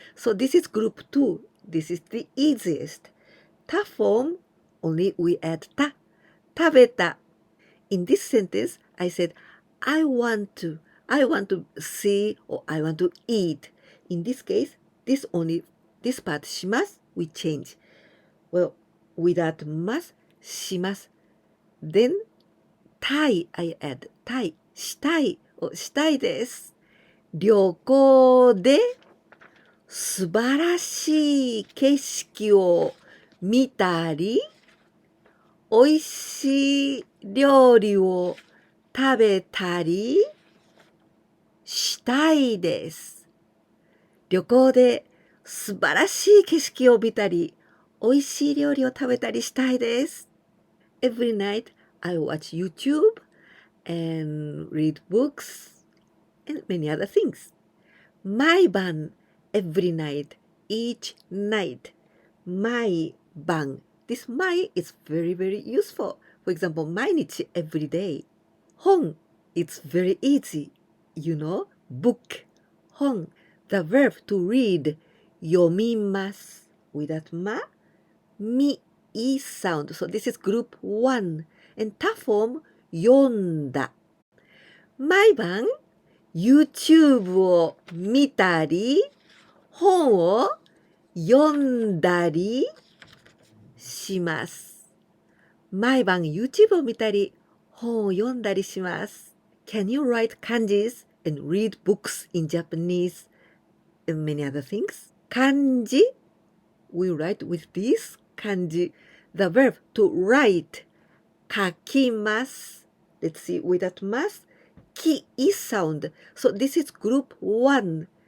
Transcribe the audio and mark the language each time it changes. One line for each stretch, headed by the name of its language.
English: So this is group 2. This is the easiest. 他 form, only we add た 食べた In this sentence, I said, I want to see or I want to eat. In this case, this part します we change. Well, without ますします Then たい I add たいしたいしたいです。
Japanese: 旅行で素晴らしい景色を見たり、おいしい料理を食べたりしたいです。旅行で素晴らしい景色を見たり、おいしい料理を食べたりしたいです。
English: Every night I watch YouTube and read books and many other things. 毎晩 every night, each night. 毎晩 This 毎 is very, very useful. For example, 毎日 every day. 本 It's very easy. You know, book 本 The verb to read 読みます Without ま み e sound. So this is group 1. And 他 form
Japanese: 読んだ毎晩 YouTube を見たり本を読んだりします。毎晩 YouTube を見たり本を読んだりします。
English: Can you write kanjis and read books in Japanese and many other things? Kanji, we write with this kanji. The verb to write 書きます。 Let's see, without ます。 き is sound. So this is group 1.